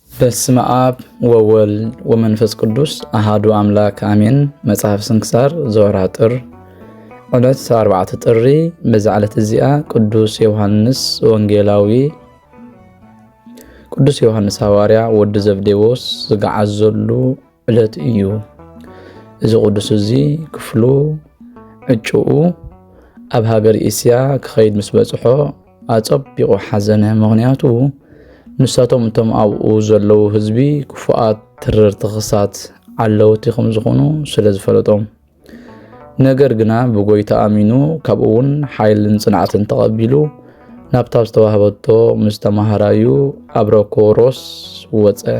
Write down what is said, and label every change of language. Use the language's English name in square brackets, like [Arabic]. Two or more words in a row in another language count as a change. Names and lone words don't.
[Geez] በስመ አብ ወወልድ ወመንፈስ ቅዱስ አሃዱ አምላክ አሜን። መጽሐፍ ስንክሳር ዘወርኃ ጥር ዕለት 4 [Tigrinya] ጥሪ። በዛ ዕለት እዚኣ ቅዱስ ዮሐንስ ወንጌላዊ ቅዱስ ዮሐንስ ሐዋርያ ወዲ ዘብዴዎስ ዝገዓዘሉ ዕለት እዩ። እዚ ቅዱስ እዚ ክፍሉ ዕጩኡ ኣብ ሃገር እስያ ክኸይድ ምስ በጽሖ ኣጸቢቑ ሓዘነ። ምኽንያቱ ንሳቶም እቶም ኣብኡ ዘለዉ ህዝቢ ክፉኣት ትርርቲ ክሳት ዓለውቲ ከም ዝኾኑ ስለ ዝፈለጦም፣ ነገር ግና ብጎይታ ኣሚኑ ካብኡ እውን ሓይልን ጽንዓትን ተቐቢሉ ናብታ ዝተዋህበቶ ምስ ተማሃራዩ ኣብ ሮኮሮስ ወፀ።